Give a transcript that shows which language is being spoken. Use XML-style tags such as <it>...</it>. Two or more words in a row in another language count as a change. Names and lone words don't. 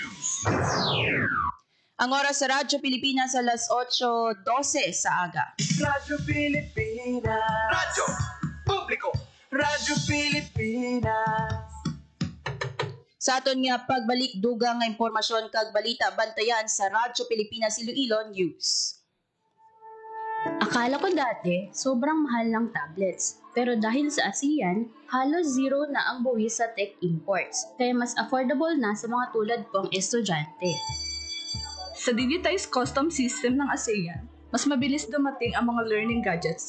<hil>Ang oras sa Radyo Pilipinas alas 8:12 sa aga. Radyo Pilipinas. Radyo Publiko. Radyo Pilipinas. Sa aton nga pagbalik dugang nga impormasyon kag balita bantayan sa Radyo Pilipinas Iloilo News.</hil> <tl>Akala ko dati, sobrang mahal ng tablets. Pero dahil sa ASEAN, halos zero na ang buwis sa tech imports. Kaya mas affordable na sa mga tulad kong estudyante. Sa digitized custom system ng ASEAN, mas mabilis dumating ang mga</tl> <en>learning gadgets.</en>